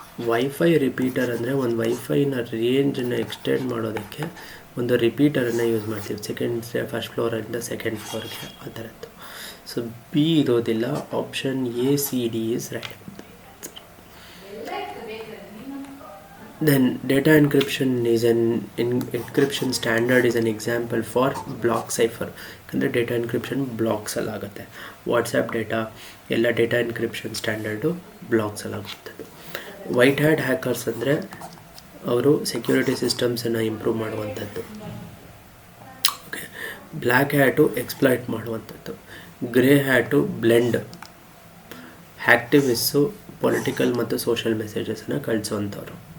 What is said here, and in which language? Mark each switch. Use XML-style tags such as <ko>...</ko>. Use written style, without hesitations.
<kn>Wifi repeater ಅಂದರೆ ಒಂದು ವೈಫೈನ ರೇಂಜನ್ನು extend ಮಾಡೋದಕ್ಕೆ ಒಂದು ರಿಪೀಟರನ್ನು ಯೂಸ್ ಮಾಡ್ತೀವಿ, ಫಸ್ಟ್ ಫ್ಲೋರಿಂದ ಸೆಕೆಂಡ್ ಫ್ಲೋರ್ಗೆ, ಆ ಥರದ್ದು. ಸೊ ಬಿ ಇರೋದಿಲ್ಲ.</kn> <en>Option ACD is right. Then data encryption is an encryption standard is an example for block cipher.</en> <kn>ಅಂದರೆ ಡೇಟಾ ಎನ್ಕ್ರಿಪ್ಷನ್ ಬ್ಲಾಕ್ಸಲ್ಲಿ ಆಗುತ್ತೆ. ವಾಟ್ಸಪ್ ಡೇಟಾ ಎಲ್ಲ ಡೇಟಾ ಎನ್ಕ್ರಿಪ್ಷನ್ ಸ್ಟ್ಯಾಂಡರ್ಡು ಬ್ಲಾಕ್ಸಲ್ಲಿ ಆಗುತ್ತೆ. ವೈಟ್ ಹ್ಯಾಟ್ ಹ್ಯಾಕರ್ಸ್ ಅಂದರೆ ಅವರು security ಸಿಸ್ಟಮ್ಸನ್ನು improve ಮಾಡುವಂಥದ್ದು. Okay, black hat exploit ಮಾಡುವಂಥದ್ದು. Grey hat blend, ಹ್ಯಾಕ್ಟಿವಿಸ್ಸು political ಮತ್ತು social ಮೆಸೇಜಸನ್ನು ಕಳಿಸೋವಂಥವ್ರು.</kn>